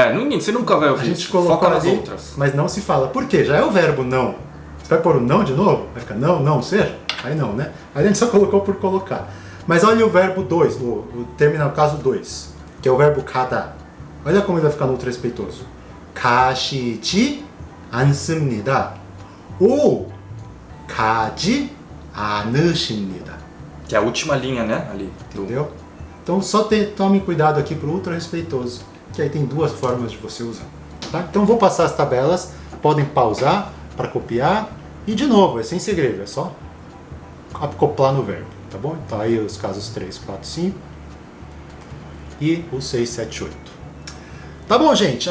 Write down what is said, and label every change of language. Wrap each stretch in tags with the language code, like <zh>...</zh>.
<pt>Você nunca vai ouvir. A gente colocou foca nas ali, outras. mas não se fala. Por quê? Já é o verbo não. Você vai pôr o não de novo? Vai ficar não ser? Aí não, né? Aí a gente só colocou por colocar. Mas olha o verbo 2, o terminal caso 2, que é o verbo 가다. Olha como ele vai ficar no ultra respeitoso.</pt> <ko>가시지 않습니다.</ko> <pt>Ou</pt> <ko>가지 않으십니다.</ko> <pt>Que é a última linha, né? Ali. Entendeu? Então só tome cuidado aqui pro ultra respeitoso, que aí tem duas formas de você usar. Tá? Então vou passar as tabelas, podem pausar para copiar e de novo, é sem segredo, é só acoplar no verbo, tá bom? Então aí os casos 3, 4, 5 e o 6, 7, 8. Tá bom, gente?</pt>